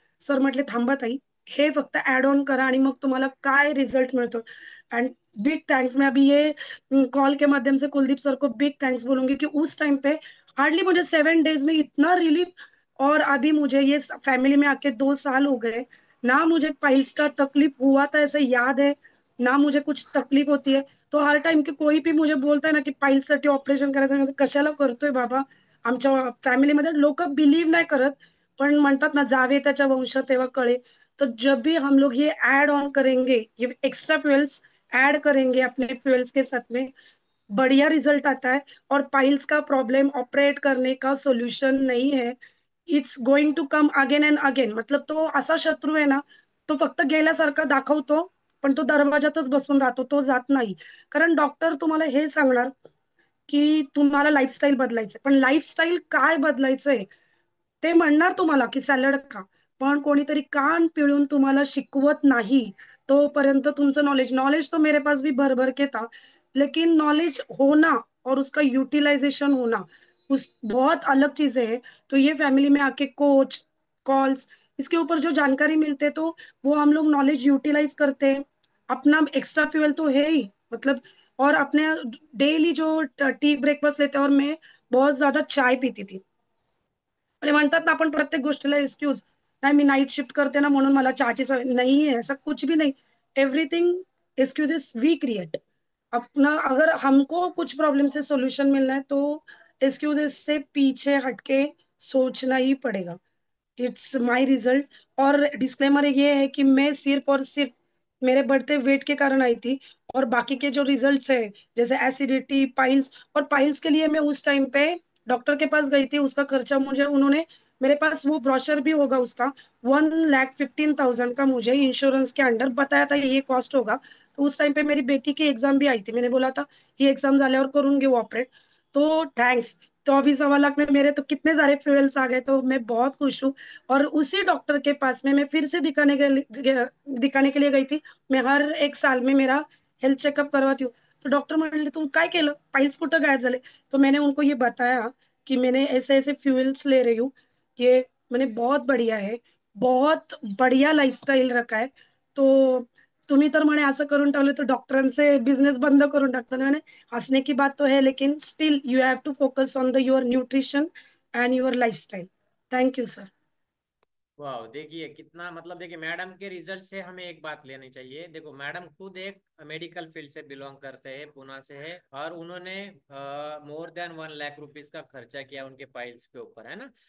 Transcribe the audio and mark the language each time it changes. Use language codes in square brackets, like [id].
[mr] Sir म्हटले थांबा ताई, हे फक्त ऍड ऑन करा आणि मग तुम्हाला काय रिझल्ट मिळतो। [en] and big thanks, [hi] मैं अभी ये कॉल के माध्यम से कुलदीप सर को बिग थैंक्स बोलूंगी कि उस टाइम पे हार्डली मुझे 7 डेज में इतना रिलीफ। और अभी मुझे ये फैमिली में आके 2 साल हो गए, ना मुझे पाइल्स का तकलीफ हुआ था ऐसे याद है, ना मुझे कुछ तकलीफ होती है। तो हर टाइम की कोई भी मुझे बोलता है ना की [mr] पाईल्ससाठी ऑपरेशन करायचं, मी म्हणते, कशाला करतोय बाबा। आमच्या फॅमिलीमध्ये लोक बिलीव नाही करत, पण म्हणतात ना जावे त्याच्या वंशात तेव्हा कळे। [hi] तो जब भी हम लोग ये ऐड ऑन करेंगे, ये एक्स्ट्रा फ्यूल्स ऐड करेंगे अपने फ्यूल्स के साथ में, बढ़िया रिजल्ट आता है। और पाइल्स का प्रॉब्लम ऑपरेट करने का सोल्यूशन नहीं है, [en] It's going to come again and again. [mr] मतलब तो असा शत्रू आहे ना, तो फक्त गेल्यासारखा दाखवतो, पण तो दरवाजातच बसून राहतो, तो जात नाही। कारण डॉक्टर तुम्हाला हे सांगणार की तुम्हाला लाईफस्टाईल बदलायचं, पण लाईफस्टाईल काय बदलायचंय ते म्हणणार तुम्हाला की सॅलड खा, पण कोणीतरी कान पिळून तुम्हाला शिकवत नाही तोपर्यंत तुमचं नॉलेज, [hi] नॉलेज तो मेरे पास भी भर भर के था, लेकिन नॉलेज होना और उसका यूटिलाइजेशन होना उस बहुत अलग चीजें है। तो ये फैमिली में आके कोच, कॉल्स, इसके ऊपर जो जानकारी मिलते तो वो हम लोग नॉलेज यूटिलाइज करते हैं। अपना एक्स्ट्रा फ्यूल तो है ही, मतलब। और अपने डेली जो टी ब्रेकफास्ट लेते हैं, और मैं बहुत ज्यादा चाय पीती थी। [mr] म्हणजे म्हणतात ना आपण प्रत्येक गोष्टीला एक्सक्यूज, नाही मी नाईट शिफ्ट करते ना म्हणून मला चहाची सवय [hi] नहीं है, ऐसा कुछ भी नहीं। [en] Everything excuses we create अपना। [hi] अगर हमको कुछ प्रॉब्लम से सॉल्यूशन मिलना है तो एक्सक्यूजेस से पीछे हटके सोचना ही पड़ेगा। [en] It's my result. [hi] और डिस्क्लेमर ये है कि मैं सिर्फ और सिर्फ मेरे बढ़ते वेट के कारण आई थी, और बाकी के जो रिजल्ट्स है जैसे एसिडिटी, पाइल्स, और पाइल्स के लिए मैं उस टाइम पे डॉक्टर के पास गई थी, उसका खर्चा मुझे उन्होंने, मेरे पास वो ब्रोशर भी होगा उसका, 1,15,000 का मुझे इंश्योरेंस के अंडर बताया था ये कॉस्ट होगा। तो उस टाइम पे मेरी बेटी की एग्जाम भी आई थी, मैंने बोला था ये एग्जाम [mr] झाल्यावर करून घेऊ [hi] ऑपरेट। तो थैंक्स, तो अभी 1.25 लाख में मेरे तो कितने सारे फ्यूल्स आ गए, तो मैं बहुत खुश हूँ। और उसी डॉक्टर के पास में मैं फिर से दिखाने के लिए गई थी। मैं हर 1 साल में मेरा हेल्थ चेकअप करवाती हूँ। [mr] तो डॉक्टर म्हणले तुम काय केलं, पाइल्स कुठं गायब झाले? [hi] तो मैंने उनको ये बताया कि मैंने ऐसे ऐसे फ्यूल्स ले रही हूँ, ये मैंने बहुत बढ़िया है, बहुत बढ़िया लाईफस्टाईल रखा आहे। [mr] तो तुम्ही तर म्हणे असं करून ठेवलं तर डॉक्टरांचे बिझनेस बंद करून टाकतो ना। [hi] मैंने हंसने की बात तो है, लेकिन [en] Still you have to focus on the your nutrition and your lifestyle. Thank you sir. [hi] वाह, देखिए कितना, मतलब देखिए मैडम के रिजल्ट से हमें एक बात लेनी चाहिए। देखो मैडम खुद एक मेडिकल फील्ड से बिलोंग करते हैं, पुणे से है, और उन्होंने मोर देन 1 लाख रुपीज का खर्चा किया उनके पाइल्स के ऊपर, है ना।